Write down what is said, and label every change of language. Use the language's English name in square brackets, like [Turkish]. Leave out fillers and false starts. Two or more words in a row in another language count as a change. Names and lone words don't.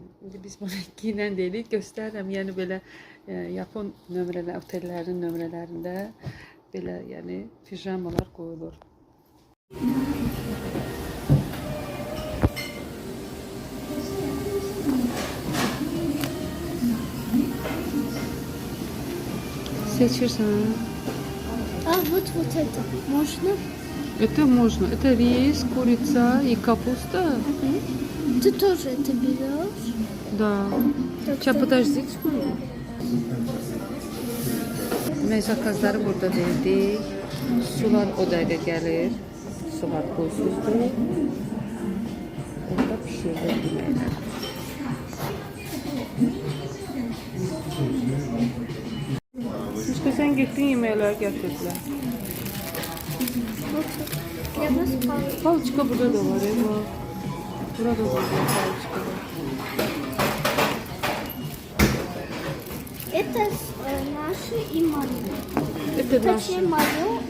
[Azerbaijani] İndi biz bunu giyinən deyilik, göstərirəm. Yəni belə Yapon nömrələr, otellərin nömrələrində belə yəni pijamalar qoyulur. Seçirsən. [Russian] А вот это. Можно? Это можно. Это рис, курица и капуста. Ты тоже это берешь? Да. Сейчас подожди секунду. [Azerbaijani] Demək zakazları burada verdik. Sular o dəqiqə gəlir. Sular pulsuzdur. Orada pişirilir yeməklər. [Turkish] İşte sen gittin [Azerbaijani] yeməklər gətirdilər. [Russian] Я вас палочку. [Azerbaijani] Palçika burada da var. Bak. Burada da var palçika. [Russian] Это наши и мое. Это Точнее, наши. мое.